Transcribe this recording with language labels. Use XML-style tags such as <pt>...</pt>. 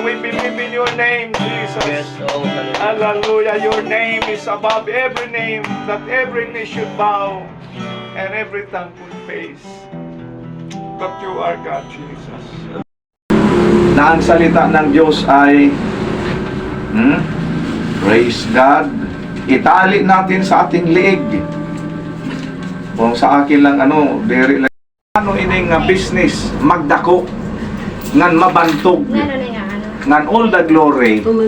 <en>We believe in your name, Jesus. Hallelujah. Your name is above every name, that every knee should bow and every tongue would face that you are God, Jesus.</en> <tl>Na ang salita ng Diyos ay</tl> <en>praise God.</en> <tl>Itali natin sa ating liig.</tl> <war>Kung sa akin lang dere lang ano ining business magdako ngan mabantog ngan</war> <en>all the glory</en>